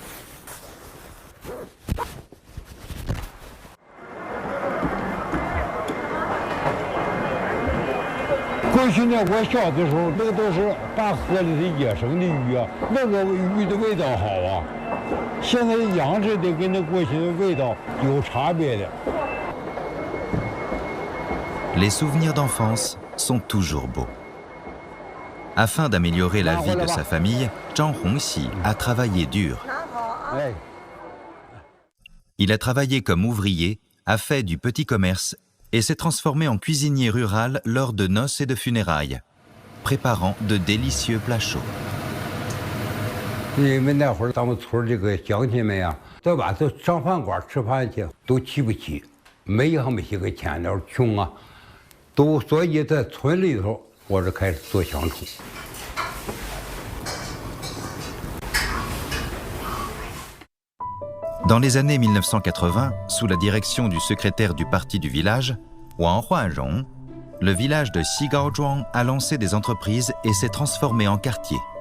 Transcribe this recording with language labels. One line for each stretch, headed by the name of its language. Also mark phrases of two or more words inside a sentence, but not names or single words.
Chinese: 过去呢，我小的时候，那个都是大河里的野生的鱼啊，那个鱼的味道好啊。现在养殖的跟那过去的味道有差别的。
French: Les souvenirs d'enfance sont toujours beaux. Afin d'améliorer la vie de sa famille, Zhang Hongxi a travaillé dur. Il a travaillé comme ouvrier, a fait du petit commerce et s'est transformé en cuisinier rural lors de noces et de funérailles, préparant de délicieux plats chauds.
Chinese: 因为那会儿咱们村这个乡亲们呀，在外头上饭馆吃饭去都起不起，没些个钱了，穷啊，都所以在村里头，我就开始做香厨。
French: Dans les années 1980, sous la direction du secrétaire du parti du village, Wang Huarong, le village de Xigaozhuang a lancé des entreprises et s'est transformé en quartier.